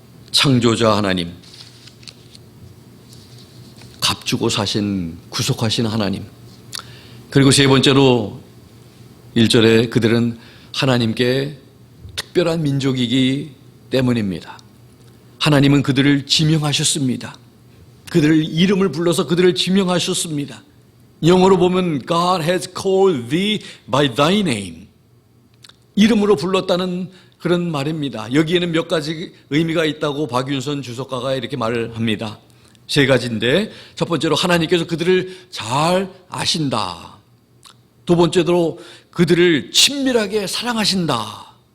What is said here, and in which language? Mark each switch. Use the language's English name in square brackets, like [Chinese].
[Korean] 창조자 하나님, 값주고 사신 구속하신 하나님, 그리고 세 번째로 1절에 그들은 하나님께 특별한 민족이기 때문입니다. 하나님은 그들을 지명하셨습니다. 그들을 이름을 불러서 그들을 지명하셨습니다. 영어로 보면 [English] God has called thee by thy name. [Korean] 이름으로 불렀다는 그런 말입니다. 여기에는 몇 가지 의미가 있다고 박윤선 주석가가 이렇게 말을 합니다. 세 가지인데, 첫 번째로 하나님께서 그들을 잘 아신다. 두 번째로 그들을 친밀하게 사랑하신다.